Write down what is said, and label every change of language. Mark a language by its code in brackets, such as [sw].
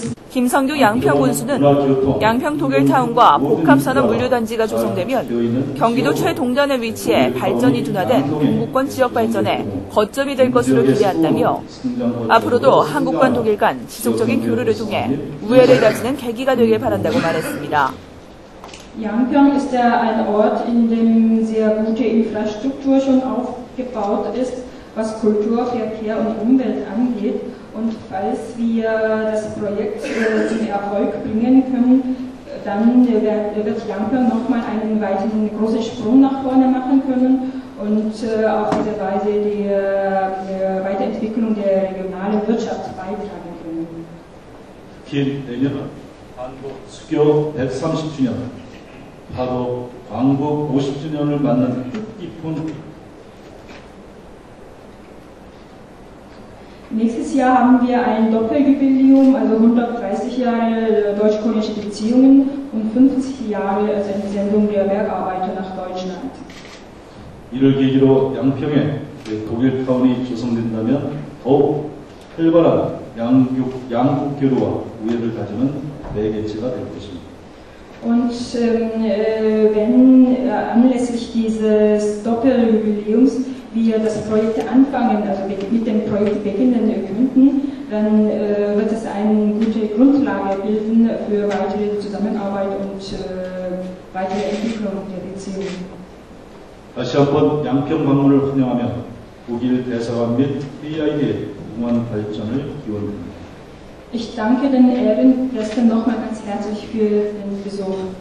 [ko] 김성규 양평군수는 양평 독일타운과 복합산업 물류단지가 조성되면 경기도 최동단에 위치해 발전이 둔화된 동부권 지역 발전에 거점이 될 것으로 기대한다며 앞으로도 한국과 독일 간 지속적인 교류를 통해 우애를 다지는 계기가 되길 바란다고 말했습니다. [de] Yangpyeong ist ja ein Ort, in dem sehr gute Infrastruktur schon aufgebaut ist, was Kultur, Verkehr und Umwelt angeht. Und falls wir das Projekt zum Erfolg bringen können, dann wird Yangpyeong nochmal einen weiteren großen Sprung nach vorne machen können und auf diese Weise die Weiterentwicklung der regionalen Wirtschaft beitragen können. [ko] 내년은 한국 수교 130주년, 바로 광복 50주년을 맞는 뜻깊은 [de] Nächstes Jahr haben wir ein Doppeljubiläum, also 130 Jahre deutsch-koreanische Beziehungen und 50 Jahre als Entsendung der Bergarbeiter nach Deutschland. [ko] 이를 계기로 양평에 독일타운이 조성된다면 더욱 활발한 양국 교류와 우애를 가지는 매개체가 될 것입니다. [de] Und wenn anlässlich dieses Doppeljubiläums wir das Projekt anfangen, also mit dem Projekt beginnen könnten, dann wird es eine gute Grundlage bilden für weitere Zusammenarbeit und weitere Entwicklung der Beziehung. [ko] 다시 한번 양평 방문을 환영하며 독일 대사관 및 회의에게 무궁한 발전을 기원합니다. [de] Ich danke den Ehrengästen nochmal ganz herzlich für den Besuch.